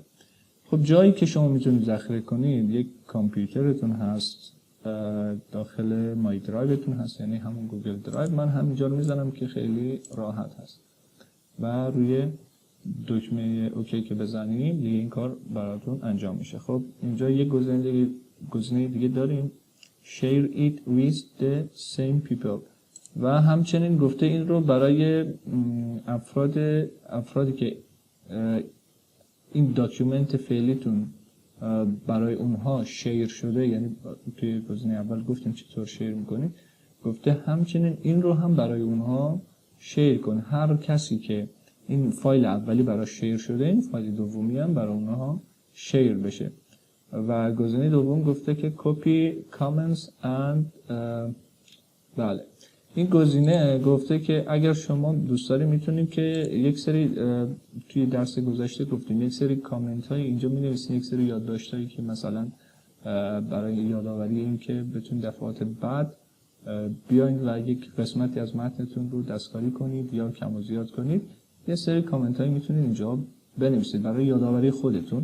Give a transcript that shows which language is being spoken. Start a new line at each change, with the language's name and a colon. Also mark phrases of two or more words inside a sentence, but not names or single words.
Persian: خب جایی که شما میتونید ذخیره کنید یک کامپیوترتون هست، داخل مای درایوتون هست، یعنی همون گوگل درایو. من همینجا رو میزنم که خیلی راحت هست و روی دکمه اوکی که بزنید دیگه این کار براتون انجام میشه. خب اینجا یک گزینه دیگه داریم
English: share it with the same people
Persian: و همچنین گفته این رو برای افرادی که این داکیومنت فعلیتون برای اونها شیر شده، یعنی توی گزینه اول گفتیم چطور شیر میکنیم، گفته همچنین این رو هم برای اونها شیر کن. هر کسی که این فایل اولی براش شیر شده این فایل دومی هم برای اونها شیر بشه. و گزینه دوم گفته که
English: copy comments and
Persian: بله این گزینه گفته که اگر شما دوست دارید میتونید که یک سری توی درس گذشته گفتیم یک سری کامنت های اینجا می نویسید، یک سری یادداشت هایی که مثلا برای یادآوری این که بتونید دفعات بعد بیاین و یک قسمتی از متنتون رو دستکاری کنید یا کم و زیاد کنید، یه سری کامنت هایی میتونید اینجا بنویسید برای یادآوری خودتون.